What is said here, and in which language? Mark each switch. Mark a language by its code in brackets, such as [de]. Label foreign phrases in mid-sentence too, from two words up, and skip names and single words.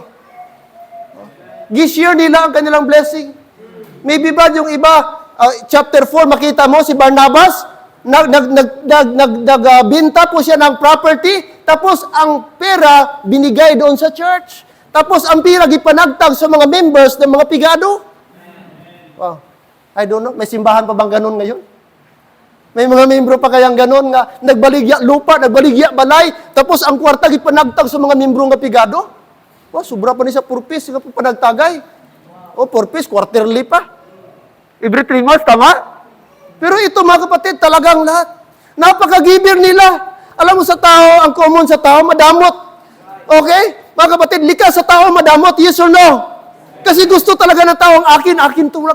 [tl] Gishare nila ang kanilang blessing. Maybe ba yung iba, chapter 4, makita mo si Barnabas, nagbinta po siya ng property, tapos ang pera binigay doon sa church. [ceb] Tapos ang pera gipanagtag sa mga members [tl] ng mga [ceb] pigado. [en] Wow. I don't know, [tl] may simbahan pa bang ganun ngayon? [ceb] May mga membro pa kayang ganun nga, nagbaligya lupa, nagbaligya balay, tapos ang kwarta gipanagtag sa mga membro nga pigado. Wow, sobra pa ni sa purpose nga panagtagay. O, [en] purpose, quarterly pa. Every 3 months, tama? [tl] Pero ito mga kapatid, talagang lahat. Napaka-giver nila. Alam mo sa tao, ang common sa tao, madamot. Okay? Mga kapatid, likas sa tao, madamot, [en] yes or no? [tl] Kasi gusto talaga ng tao, akin to.